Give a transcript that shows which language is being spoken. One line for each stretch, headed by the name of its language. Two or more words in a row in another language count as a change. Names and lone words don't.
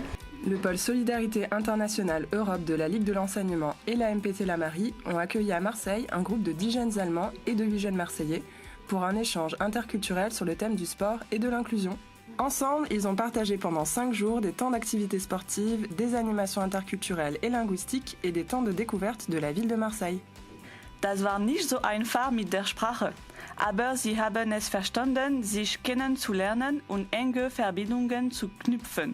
French: Le pôle Solidarité Internationale Europe de la Ligue de l'Enseignement et la MPT La Marie ont accueilli à Marseille un groupe de 10 jeunes Allemands et de 8 jeunes Marseillais pour un échange interculturel sur le thème du sport et de l'inclusion. Ensemble, ils ont partagé pendant 5 jours des temps d'activités sportives, des animations interculturelles et linguistiques et des temps de découverte de la ville de Marseille.
German: Das war nicht so einfach mit der Sprache, aber sie haben es verstanden, sich kennenzulernen und enge Verbindungen zu knüpfen.